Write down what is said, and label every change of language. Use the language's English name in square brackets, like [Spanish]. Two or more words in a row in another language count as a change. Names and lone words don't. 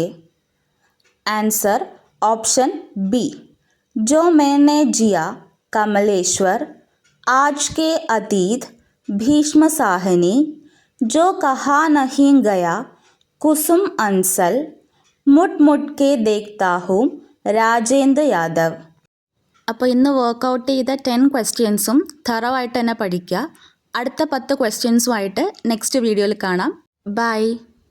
[English] answer option B [Hindi] जो मैंने जिया, कमलेश्वर, आज के अतीत, भीष्म साहनी, जो कहा नहीं गया, कुसुम अंसल, मुट मुट के देखता हूँ, [Malayalam] രാജേന്ദ്ര യാദവ്. അപ്പോൾ ഇന്ന് വർക്കൗട്ട് ചെയ്ത 10 ക്വസ്റ്റ്യൻസും തറോ ആയിട്ട് തന്നെ പഠിക്കുക. അടുത്ത 10 ക്വസ്റ്റ്യൻസുമായിട്ട് [English] next videoയിൽ [Malayalam] കാണാം. ബൈ.